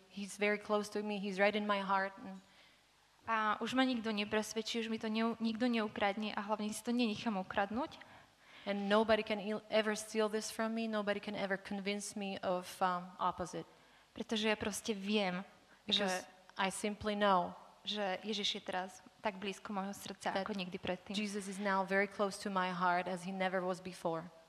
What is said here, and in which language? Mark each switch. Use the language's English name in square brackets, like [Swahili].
[English] He's very close to me. He's right in my heart. [Slovak] A už ma nikto nepresvedčí, už mi to nikto neukradne a hlavne si to nenechám ukradnúť. [English] And nobody can ever steal this from me. Nobody can ever convince me of opposite. [Slovak] Pretože ja proste viem, [English] Because I simply know [Slovak] že Ježiš je teraz tak blízko môjho srdca ako nikdy predtým. [English] Jesus is now very close to my heart as he never was before.